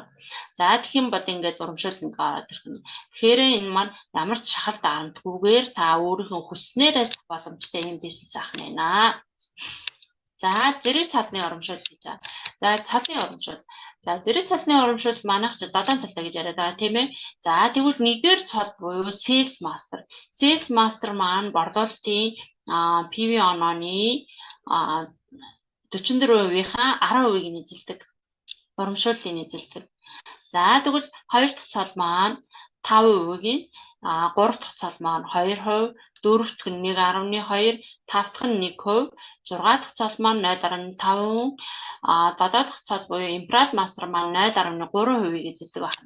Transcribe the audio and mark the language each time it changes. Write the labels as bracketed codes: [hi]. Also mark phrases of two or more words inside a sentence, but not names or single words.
[mn] За тэгэх юм бол ингээд урамшуул нэг ороод ирэх нь. Тэгэхээр энэ маань ямар ч шахалт авантгүйгээр та өөрийнхөө хүснээр ажиллах боломжтой юм бизнес ах нэ. За зэрэг цалны урамшуул гэж байна. За цалны урамшуул. За зэрэг цалны урамшуул манайх ч 7 цалтай гэж яриад байгаа тийм ээ. За тэгвэл нэгдүгээр цал буюу [en] sales master. Sales master [mn] маань борлуулалтын PV онооны 44%-ийнхаа 10%-ийг эзэлдэг. Урамшууллыг эзэлдэг. За тэгвэл хоёр дахь цал маань 5%-ийн 3 дахь цал маань 2%, 4 дахь нь 1.2, 5 дахь нь 1%, 6 дахь цал маань 0.5%, 7 дахь цал буюу Imperial Master маань 0.3%-ийг эзэлдэг байна.